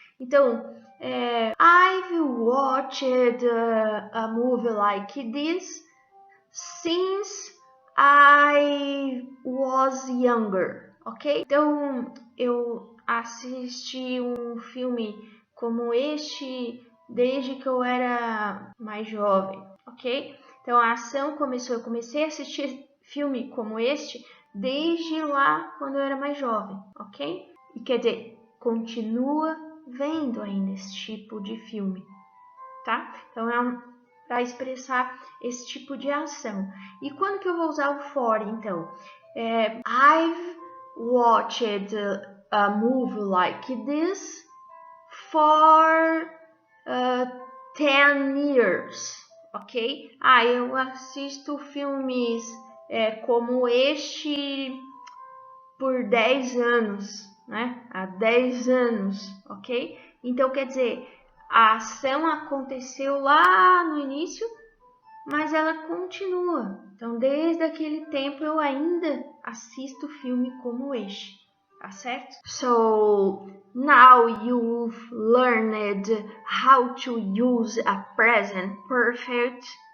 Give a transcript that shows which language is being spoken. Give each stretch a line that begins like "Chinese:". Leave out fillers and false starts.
Portuguese: Então,
English: I've watched a movie like this since I was younger, ok?
Portuguese: Então, eu assisti um filme como este desde que eu era mais jovem, ok? Então, a ação começou, eu comecei a assistir filme como este desde lá quando eu era mais jovem, ok? E quer dizer, continua vendo ainda esse tipo de filme, tá? Então, para expressar esse tipo de ação. E quando que eu vou usar o for, então?
English: I've watched a movie like this for 10 years, ok?
Portuguese: Eu assisto filmes como este por 10 anos, né? Há 10 anos, ok? Então, quer dizer, a ação aconteceu lá no início, mas ela continua. Então, desde aquele tempo, eu ainda assisto filme como este, tá certo?
English: So, now you've learned how to use a present perfect.